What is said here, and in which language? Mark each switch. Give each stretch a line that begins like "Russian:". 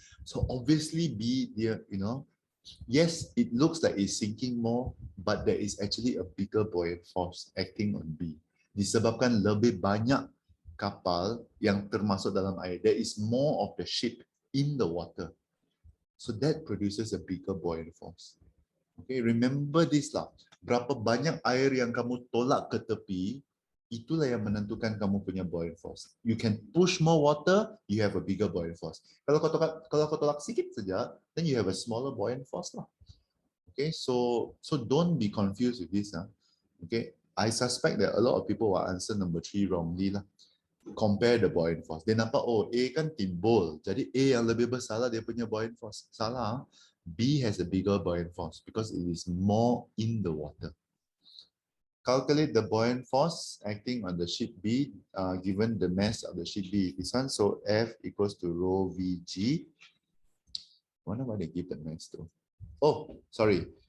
English: So obviously B, yes, it looks like it's sinking more, but there is actually a bigger buoyant force acting on B.
Malay: Disebabkan lebih banyak kapal yang termasuk dalam air.
English: There is more of the ship in the water. So that produces a bigger buoyant force. Okay, remember this lah.
Malay: Berapa banyak air yang kamu tolak ke tepi, itulah yang menentukan kamu punya buoyant force.
English: You can push more water, you have a bigger buoyant force.
Malay: Kalau kau tolak sikit saja,
English: then you have a smaller buoyant force lah. Okay, so don't be confused with this. Okay, I suspect that a lot of people will answer number 3 wrongly lah. Compare the buoyant force.
Malay: Dia nampak, oh, A kan timbul. Jadi A yang lebih besar lah dia punya buoyant force. Salah.
English: B has a bigger buoyant force because it is more in the water. Calculate the buoyant force acting on the ship B given the mass of the ship B. This one, so F equals to rho Vg. I wonder why they give the mass though. Oh, sorry.